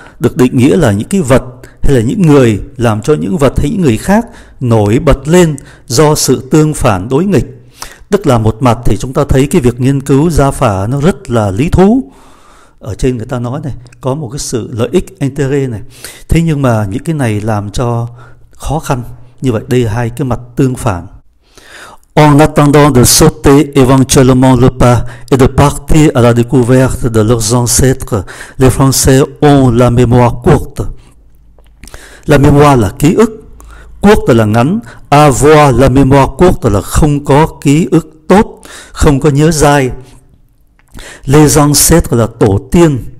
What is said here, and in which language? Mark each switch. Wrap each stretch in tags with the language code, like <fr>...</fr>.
<vi>được định nghĩa là những cái vật hay là những người làm cho những vật hay những người khác nổi bật lên do sự tương phản đối nghịch. Tức là một mặt thì chúng ta thấy cái việc nghiên cứu gia phả nó rất là lý thú. Ở trên người ta nói này, có một cái sự lợi ích intérêt này. Thế nhưng mà những cái này làm cho khó khăn. Như vậy đây là hai cái mặt tương phản.</vi> <fr>En attendant de sauter éventuellement le pas et de partir à la découverte de leurs ancêtres, les Français ont la mémoire courte. La mémoire</fr> <vi>là ký ức, courte là ngắn,</vi> <fr>avoir la mémoire courte</fr> <vi>là không có ký ức tốt, không có nhớ dai.</vi> <fr>Les ancêtres</fr> <vi>là tổ tiên.</vi>